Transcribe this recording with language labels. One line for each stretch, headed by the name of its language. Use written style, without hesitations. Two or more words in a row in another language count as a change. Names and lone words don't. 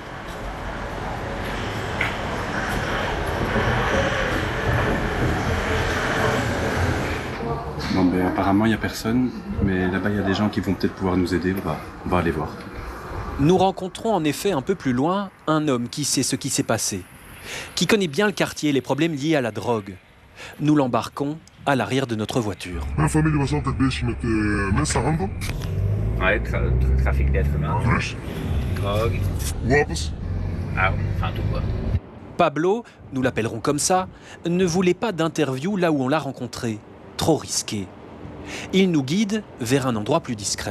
French: Bon, ben, apparemment, il n'y a personne, mais là-bas, il y a des gens qui vont peut-être pouvoir nous aider. On va aller voir. Nous rencontrons en effet un peu plus loin un homme qui sait ce qui s'est passé, qui connaît bien le quartier et les problèmes liés à la drogue. Nous l'embarquons à l'arrière de notre voiture.
Dutch: Mijn familie was altijd bezig met mensenhandel.
French: Ouais, trafic d'êtres humains.
Dutch: Drugs.
French: Drogue.
Dutch: Wapens.
French: Armes, enfin tout quoi. Pablo, nous l'appellerons comme ça, ne voulait pas d'interview là où on l'a rencontré. Trop risqué. Il nous guide vers un endroit plus discret.